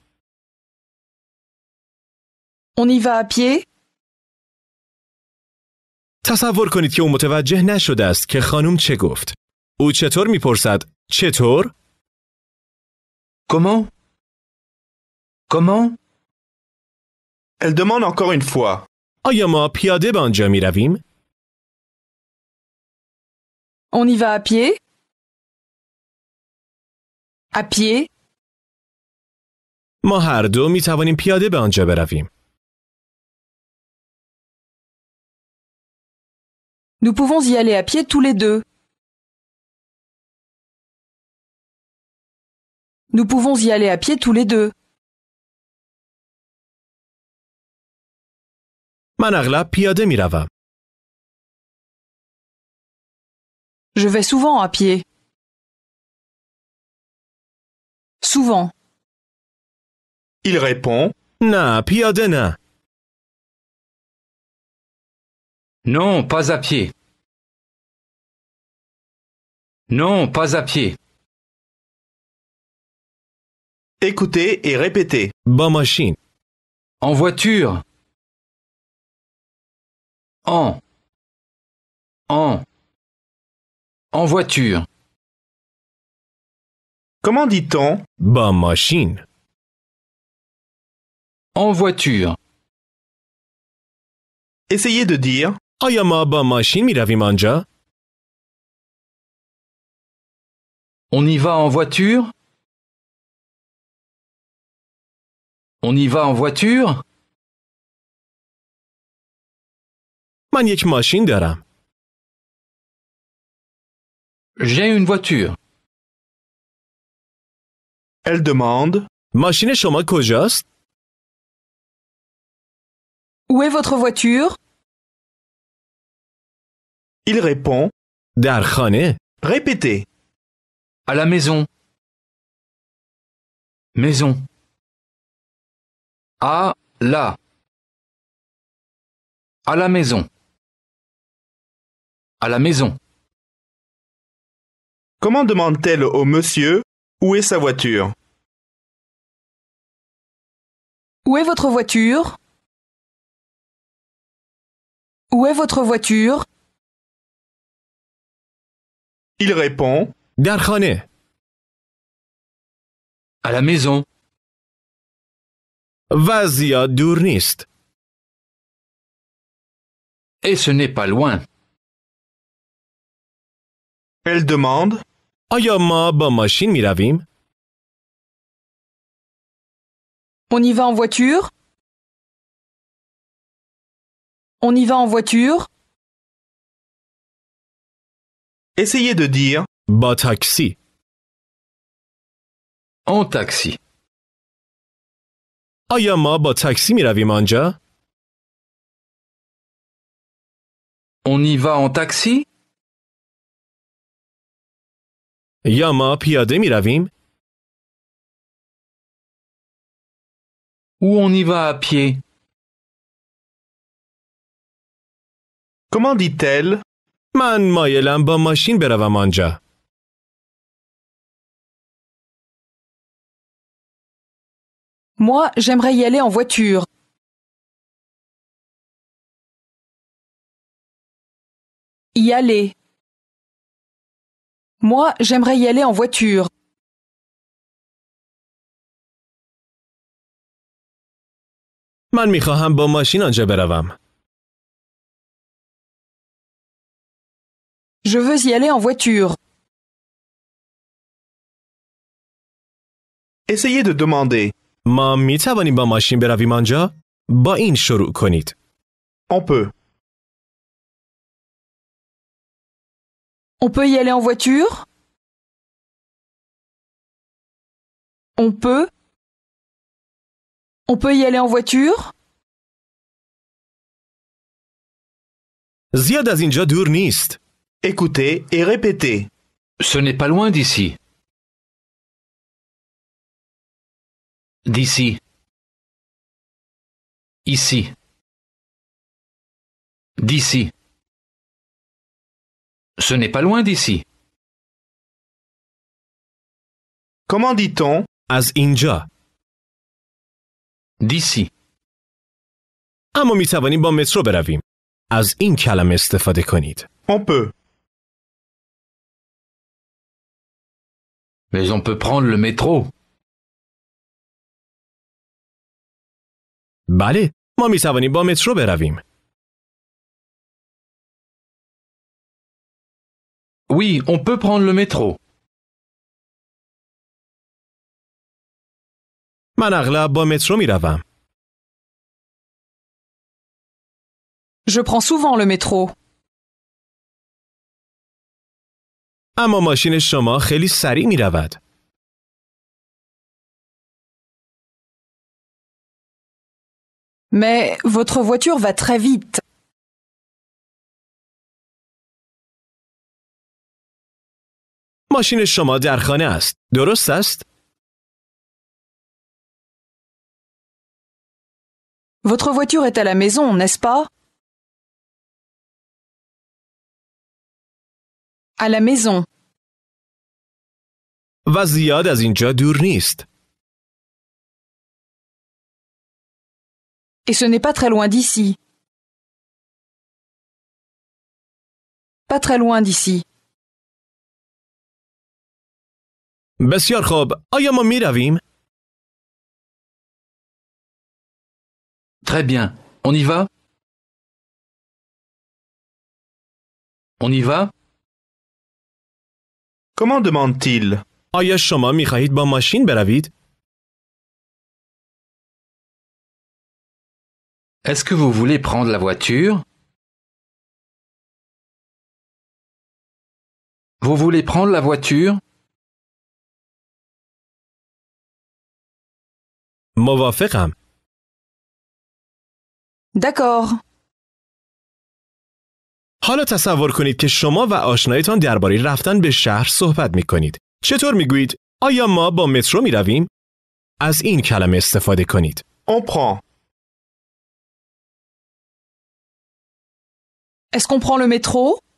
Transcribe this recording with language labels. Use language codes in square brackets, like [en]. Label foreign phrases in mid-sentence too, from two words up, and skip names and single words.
[fr] On y va à pied? [fa] تصور کنید که او متوجه نشده است که خانم چه گفت. او چطور می‌پرسد؟ چطور؟ [fr] Comment? Comment? Elle demande encore une fois. [fa] آیا ما پیاده به آنجا می‌رویم؟ [fr] On y va à pied? À pied? [fa] ما هر دو می‌توانیم پیاده به آنجا برویم. [fr] Nous pouvons y aller à pied tous les deux. Nous pouvons y aller à pied tous les deux. [fa] من اغلب پیاده می‌روم. [fr] Je vais souvent à pied. Souvent. Il répond. [fa] نه، پیاده نه. [fr] Non, pas à pied. Non, pas à pied. Écoutez et répétez. [fa] با ماشین. [fr] En voiture. En. En voiture. Comment dit-on? [fa] با ماشین. [fr] En voiture. Essayez de dire. [fa] آیا ما با ماشین می‌رویم آنجا؟ [fr] On y va en voiture? On y va en voiture? [fa] من یک ماشین دارم. [fr] J'ai une voiture. Elle demande. [fa] ماشین شما کجاست؟ [fr] Où est votre voiture? Il répond. [fa] در خانه. [fr] Répétez. À la maison. Maison. À la. À la maison. À la maison. Comment demande-t-elle au monsieur où est sa voiture? Où est votre voiture? Où est votre voiture? Il répond. [fa] در خانه. [fr] À la maison. [fa] و زیاد دور نیست. [fr] Et ce n'est pas loin. Elle demande. [fa] آیا ما با ماشین می‌رویم؟ [fr] On y va en voiture? On y va en voiture? Essayez de dire. [fa] با تاکسی. [fr] En taxi. [fa] آیا ما با تاکسی می‌رویم آنجا؟ [fr] On y va en taxi? [fa] یا ما پیاده می رویم؟ [fr] Ou on y va à pied? Comment dit-elle? [fa] من مایلم با ماشین بروم آنجا. [fr] Moi, j'aimerais y aller en voiture. Y aller. Moi, j'aimerais y aller en voiture. [fa] من می خواهم با ماشین آنجا بروم. [fr] Je veux y aller en voiture. Essayez de demander. [fa] ما می توانیم با ماشین برویم آنجا؟ با این شروع کنید. [fr] On peut. On peut y aller en voiture? On peut? On peut y aller en voiture? [fa] زیاد از اینجا دور نیست. [fr] Écoutez et répétez. Ce n'est pas loin d'ici. D'ici. Ici. D'ici. Ce n'est pas loin d'ici. Comment dit-on? [fa] از اینجا. [fr] D'ici. [fa] اما می توانیم با مترو برویم. از این کلمه استفاده کنید. [fr] On peut. Mais on peut prendre le métro. [fa] بله، ما می توانیم با مترو برویم. [fr] Oui, on peut prendre le métro. [fa] من اغلب با مترو می روم. [fr] Je prends souvent le métro. [fa] اما ماشین شما خیلی سریع می رود. [fr] Mais votre voiture va très vite. [fa] ماشین شما در خانه است. درست است؟ [fr] Votre voiture est à la maison, n'est-ce pas? À la maison. [fa] و زیاد از اینجا دور نیست. [fr] Et ce n'est pas très loin d'ici. Pas très loin d'ici. [fa] بسیار خوب. آیا ما می رویم؟ [fr] Très bien. On y va? On y va? Comment demande-t-il? [fa] آیا شما می خواهید با ماشین بروید؟ [fr] Est-ce que vous voulez prendre la voiture? Vous voulez prendre la voiture? [fa] موافقم. [fr] D'accord. [fa] حالا تصور کنید که شما و آشنایتان درباره رفتن به شهر صحبت می کنید. چطور می گویید؟ آیا ما با مترو می رویم؟ از این کلمه استفاده کنید. [fr] On prend. Est-ce qu'on prend le métro?